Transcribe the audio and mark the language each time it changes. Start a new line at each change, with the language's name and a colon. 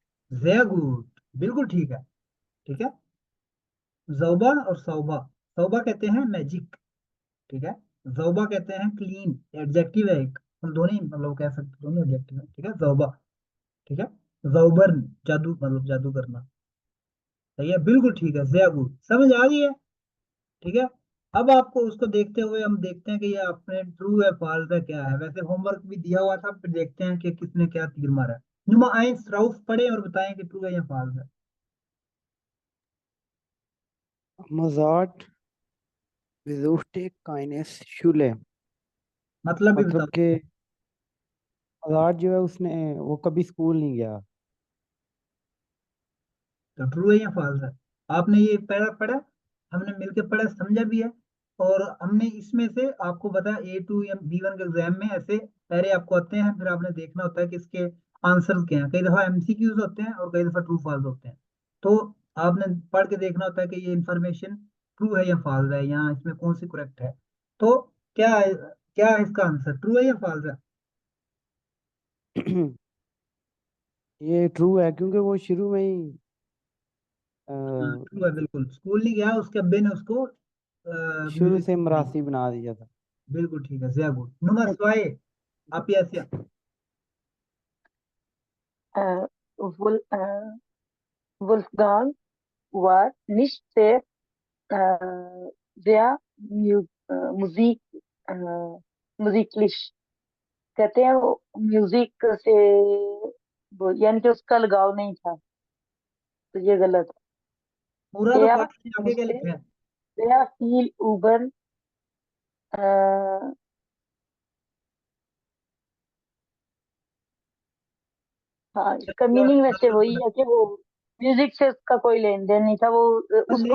Hindi: Very good, बिल्कुल ठीक है, ठीक है, जौबा और सौबा, सौबा कहते हैं मैजिक, ठीक है, जौबा कहते हैं क्लीन, एडजेक्टिव है एक, हम दोनों ही मतलब कह सकते हैं, दोनों एडजेक्टिव है, ठीक है, जौबा, ठीक है, जौबर्न जादू, मतलब जादू करना, सही है, बिल्कुल ठीक है, वेरी गुड, समझ आ गई है, ठीक है। अब आपको उसको देखते हुए हम देखते हैं कि ये आपने ट्रू है फॉल्स है क्या है, वैसे होमवर्क भी दिया हुआ था, फिर देखते हैं कि किसने क्या तीर मारा है। नुमा आइंस राउफ पढ़े और बताएं कि ट्रू है या फॉल्स है।
German: Mozart besuchte keine Schule।
Hindi: मतलब भी मतलब बताओ, कि मज़ार जो है उसने वो कभी स्कूल नहीं गया। तो ट्रू है या फॉल्स है? आपने ये पहला पढ़ा, हमने मिलकर पढ़ा, समझा भी है, और हमने इसमें से आपको बताया A2 या B1 के एग्जाम में ऐसे पहले आपको आते हैं, फिर आपने देखना होता है कि इसके आंसर क्या हैं, कई दफा MCQs होते हैं और कई दफा ट्रू फॉल्स होते हैं, तो आपने पढ़ के देखना होता है कि ये इंफॉर्मेशन ट्रू है या फॉल्स है, यहाँ इसमें कौन सी करेक्ट है, तो क्या है इसका आंसर, ट्रू है या फॉल्स है? ये ट्रू है क्योंकि वो शुरू में ही ट्रू है, बिल्कुल, स्कूल नहीं गया, उसके अब्बे ने उसको शुरू म्यूजिक से सिखाई, मरासी बना दिया था। बिल्कुल ठीक है, जया गुड, नंबर स्वाए आप ही ऐसे
German: वुल वुल्फगांग war nicht sehr sehr Musik musikalisch।
Hindi: कहते हैं वो म्यूजिक से वो यानी कि उसका लगाव नहीं था, तो ये गलत पूरा है। तो या पढ़ के आगे क्या लिखा है? या फील उबर हाँ, इसका मीनिंग वैसे वही है कि वो म्यूजिक से उसका कोई लेन देन नहीं था, वो उसको